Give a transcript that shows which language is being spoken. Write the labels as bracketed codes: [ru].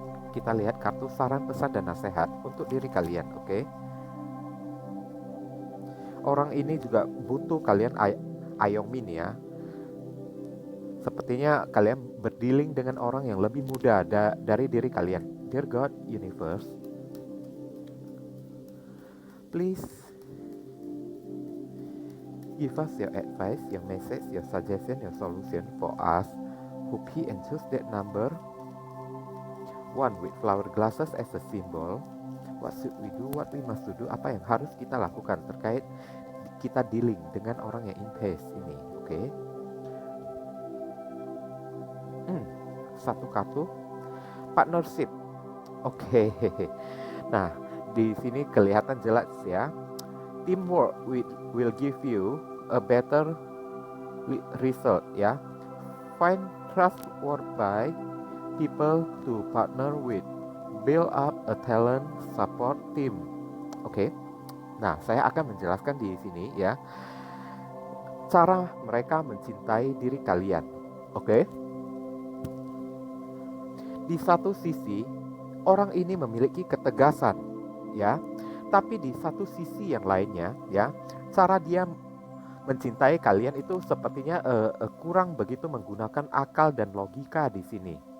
[id] Kita lihat kartu saran, pesan, dan nasihat untuk diri kalian. Oke. Orang ini juga butuh kalian ayongmin ya. Sepertinya kalian berdealing dengan orang yang lebih muda dari diri kalian. [en] Dear God, Universe, please give us your advice, your message, your suggestion, your solution for us who pick and choose that number 1 with flower glasses as a symbol. What should we do? What we must do? [id] Apa yang harus kita lakukan terkait kita dealing dengan orang yang Impage ini? Oke. Satu kartu partnership. Oke. Nah, di sini kelihatan jelas ya. [en] Teamwork will give you a better result ya. Find trustworthy people to partner with. Build up a talent support team. [id] Oke. Nah, saya akan menjelaskan di sini ya cara mereka mencintai diri kalian. Oke. Di satu sisi, orang ini memiliki ketegasan ya. Tapi di satu sisi yang lainnya ya, cara dia mencintai kalian itu sepertinya kurang begitu menggunakan akal dan logika di sini.